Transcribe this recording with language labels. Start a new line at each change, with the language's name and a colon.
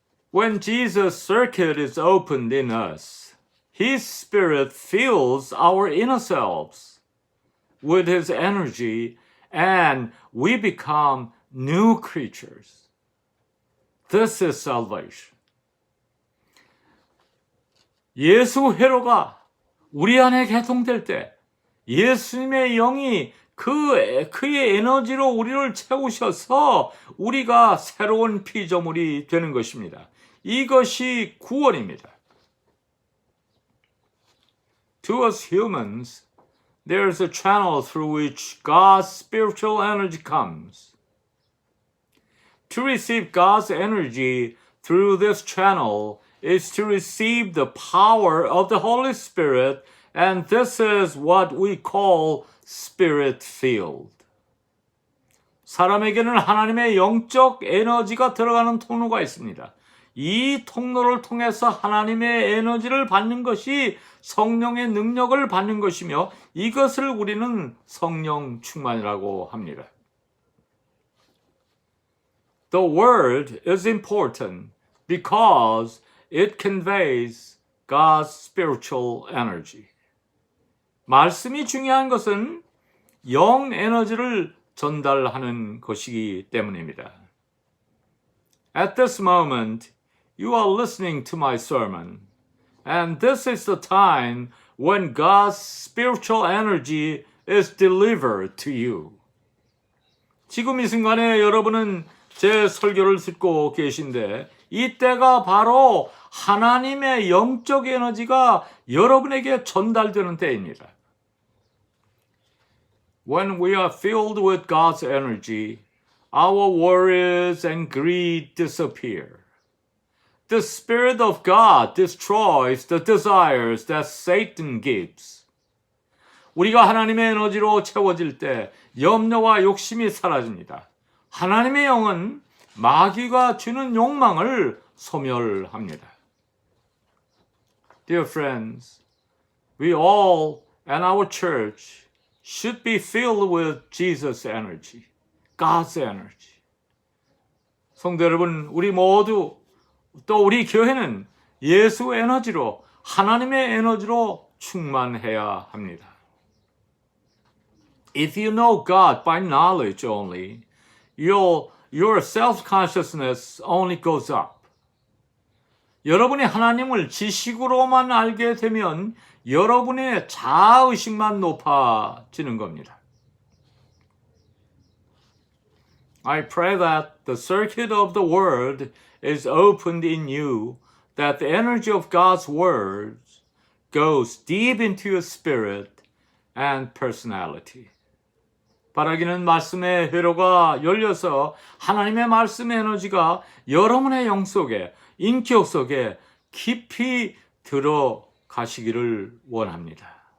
English: When Jesus' circuit is opened in us, His Spirit fills our inner selves with His energy and we become new creatures. This is salvation.
Korean: 예수 회로가 우리 안에 개통될 때 예수님의 영이 그의 에너지로 우리를 채우셔서 우리가 새로운 피조물이 되는 것입니다. 이것이 구원입니다.
English: To us humans, there is a channel through which God's spiritual energy comes. To receive God's energy through this channel is to receive the power of the Holy Spirit, and this is what we call Spirit-filled.
Korean: 사람에게는 하나님의 영적 에너지가 들어가는 통로가 있습니다. 이 통로를 통해서 하나님의 에너지를 받는 것이 성령의 능력을 받는 것이며 이것을 우리는 성령 충만이라고 합니다.
English: The word is important because it conveys God's spiritual energy.
Korean: 말씀이 중요한 것은 영 에너지를 전달하는 것이기 때문입니다.
English: At this moment, you are listening to my sermon, and this is the time when God's spiritual energy is delivered to you.
Korean: 지금 이 순간에 여러분은 제 설교를 듣고 계신데 이때가 바로 하나님의 영적 에너지가 여러분에게 전달되는 때입니다.
English: When we are filled with God's energy, our worries and greed disappear. The Spirit of God destroys the desires that Satan gives.
Korean: 우리가 하나님의 에너지로 채워질 때 염려와 욕심이 사라집니다. 하나님의 영은 마귀가 주는 욕망을 소멸합니다.
English: Dear friends, we all and our church should be filled with Jesus' energy, God's energy.
Korean: 성도 여러분, 우리 모두 또 우리 교회는 예수 에너지로 하나님의 에너지로 충만해야 합니다.
English: If you know God by knowledge only, your self-consciousness only goes up.
Korean: 여러분이 하나님을 지식으로만 알게 되면 여러분의 자아의식만 높아지는 겁니다.
English: I pray that the circuit of the word is opened in you, that the energy of God's words goes deep into your spirit and personality.
Korean: 바라기는 말씀의 회로가 열려서 하나님의 말씀의 에너지가 여러분의 영 속에, 인격 속에 깊이 들어가시기를 원합니다.